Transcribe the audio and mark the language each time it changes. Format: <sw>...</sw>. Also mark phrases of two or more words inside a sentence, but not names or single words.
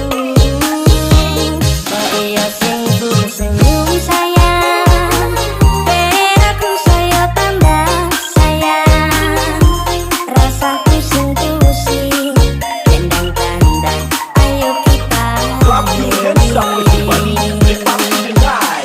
<jv>Kok iya sing senyum sayang ben aku saya tambah sayang. Rasaku sing pusing kendang kandang, ayo kita</jv> <en>Clap your hands up everybody to the party tonight.</en>